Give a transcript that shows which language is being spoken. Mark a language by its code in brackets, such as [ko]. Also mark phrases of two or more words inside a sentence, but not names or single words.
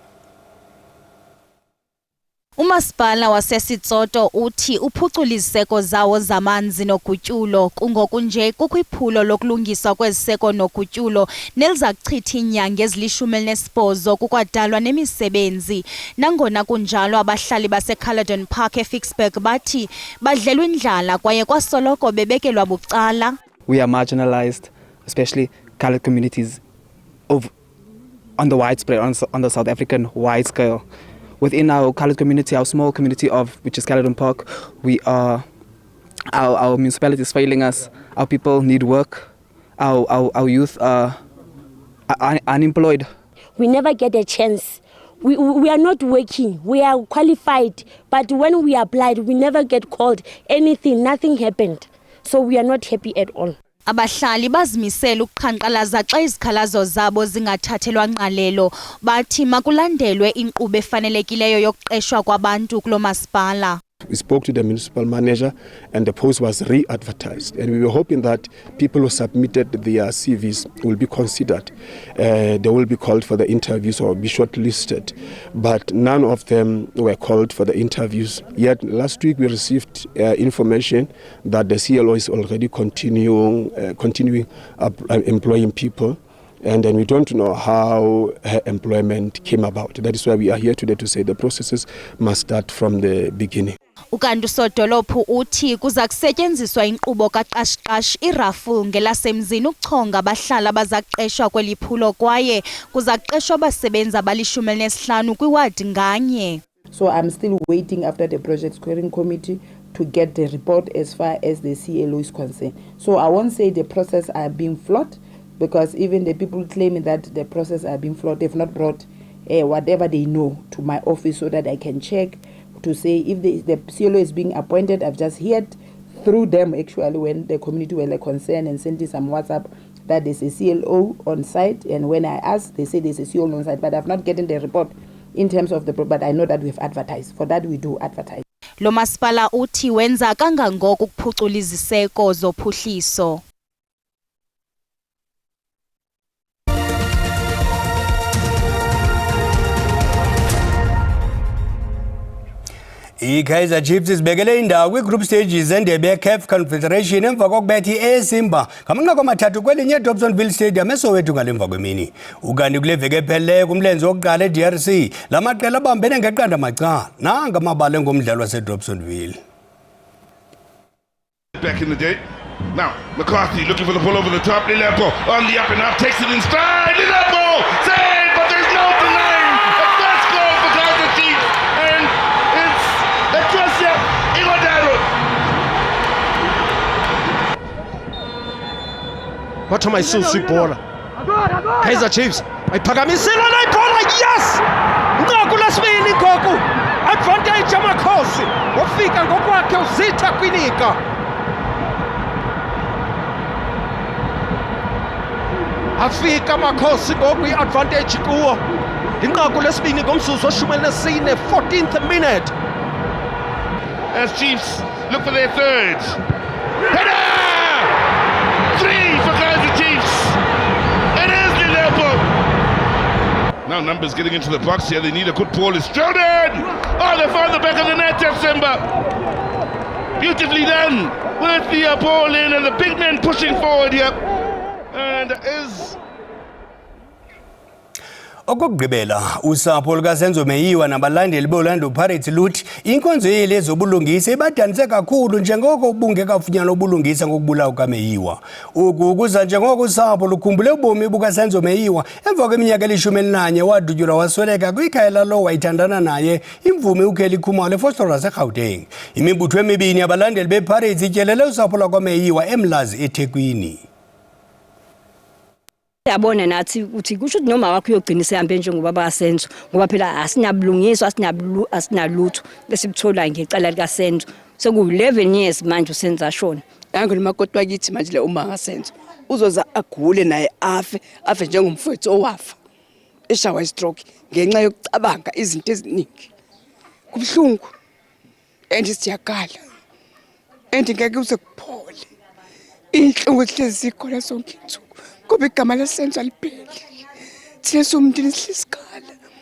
[xh] Umasipala waseSitsotho uthi uphuculiseko zawo zamanzi nogutyulo kungokunje kukwiphulo lokulungiswa kweziseko nogutyulo neliza kuchitha iinyanga ezili-18 kukwadalwa nemisebenzi. Nangona kunjalo abahlali baseCaledon Park eVicksburg bathi badlelwa indlala kwaye kwasoloko bebekelwa bucala. [en] We are marginalized, especially colored communities on the widespread, on the South African wide scale. Within our colored community, our small community which is Caledon Park, our municipality is failing us. Our people need work. Our youth are unemployed. We never get a chance. We are not working. We are qualified, but when we applied, we never get called. Anything, nothing happened. So we are not happy at all. [xh] Abahlali bazimisela ukuqhankqalaza xa izikhalazo zabo zingathathelwa ngqalelo. Bathi makulandelwe inkqubo efanelekileyo yokuqeshwa kwabantu kulo masipala. [en] We spoke to the municipal manager and the post was re-advertised, and we were hoping that people who submitted their CVs will be considered. They will be called for the interviews or be shortlisted, but none of them were called for the interviews. Yet last week we received information that the CLO is already continuing employing people. And then we don't know how her employment came about. That is why we are here today to say the processes must start from the beginning. [xh] Ukanti usodolophu uthi kuza kusetyenziswa inkqubo kaqashqash irafu ngelasemzini ukuchonga abahlali abazaqeshwa kweli phulo kwaye kuza kuqeshwa abasebenzi abali-15 kwiwadi nganye. [en] So I'm still waiting after the project scoring committee to get the report as far as the CLO is concerned. So I won't say the process are being flawed, because even the people claiming that the process are being flawed, they've not brought whatever they know to my office so that I can check to say if the CLO is being appointed. I've just heard through them actually when the community were concerned and sent some WhatsApp that there's a CLO on site, and when I asked they say there's a CLO on site, but I've not gotten the report in terms of but I know that we've advertised. For that we do advertise. [xh] Lo masipala uthi wenza kangangoko ukuphucula iziseko zophuhliso. iKaizer Chiefs izibekele indawo kwi-group stages endebe ye-CAF Confederation emva kokubethi eSimba ngamanqaku amathathu kwelinye eDobsonville Stadium eSoweto ngalemva kwemini. Ukanti kule veki ephelileyo kumlenze wokuqala eDRC la maqela abambene ngeqanda macala nanga amabala engomdlalo waseDobsonville. [en] Back in the day. Now, McCarthy looking for the ball over the top. Lilepo on the up and up, takes it in stride. Lilepo save, but there's no denying a first goal for Kaizer Chiefs, and it's Etrosia Igodaro. What am I so sick ball? [xh] Kaizer Chiefs ayiphakamisela la ibhola, yes! Nqaku lesibini ngoku, advantage amakhosi wafika ngokwakhe uzitha kwinika. Afika amakhosi ngoku i-advantage kuwo. Inqaku lesibini ngomzuzu we-14th [en] 14th minute. As Chiefs look for their third. Header! 3 for Kaizer Chiefs. It is Lilepo. Now numbers getting into the box here. They need a good ball. It's thrown in. Oh, they found the back of the net, Simba. Beautifully done with the ball in and the big men pushing forward here. And is [xh] Okugqibela usapho lukaSenzo Meyiwa nabalandeli b'Orlando Pirates luthi inkonzo yeli ezobulungisa ibadanise kakhulu njengoko bungekafunyanwa ubulungisa ngokubulawa kaMeyiwa. Oku kuza njengoko usapho lukhumbule ubomi bukaSenzo Meyiwa emva kweminyaka eli-11 wadutyulwa wasweleka kwikhaya lalo wayithandana naye imvumi uKelly Khumalo eFostroras eGauteng. Imibutho emibini yabalandeli bePirates ityelele usapho lwakaMeyiwa eMlazi eThekwini. [zu] Yabona nathi uthi kusho ukuthi noma wakho uyogcina sehambe njengoba baSenzo ngoba phela asinabulungiswa asinalutho besibuthola ngecala lika Senzo seku11 years manje uSenzo ashona yangu limakoti wakithi manje le uma ngaSenzo uzoza agule naye afe njengomfowethu owafa eshawa stroke ngenxa yokucabanga izinto eziningi kubhlungu siyakhala ngeke uze kuphole inhlungu hlezi ikhona sonke insuku kuba igama laSenzo alipheli thina somndeni sihlisikhala